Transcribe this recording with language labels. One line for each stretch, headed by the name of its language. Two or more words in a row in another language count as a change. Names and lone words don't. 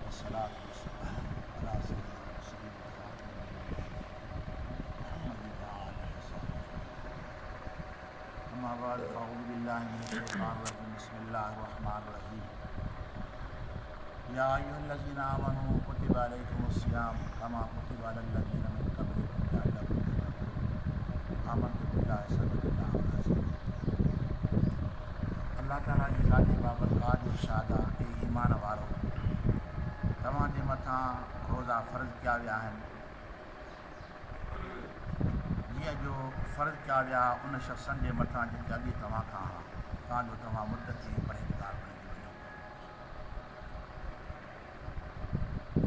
Arabic: والصلاة والسلام على سيدنا المرسلين خاتم النبيين محمد وآله وصحبه أما بعد فأعوذ بالله من الشيطان الرجيم بسم الله الرحمن الرحيم يا أيها الذين آمنوا كتب عليكم الصيام كما كتب على الذين من قبلكم لعلكم تتقون آمنت بالله صدق الله العظيم
Sindhi: अल्लाह ताला जी ज़ाती बाबरकात इरशाद आहे कि ईमान वारो तव्हां जे मथां रोज़ा फ़र्ज़ कया विया आहिनि जीअं जो फ़र्ज़ कया विया उन शख़्सनि जे मथां जेके अॻे तव्हां खां हुआ ताजो तव्हां मुद्दती परहेज़गार बणिजी वञो।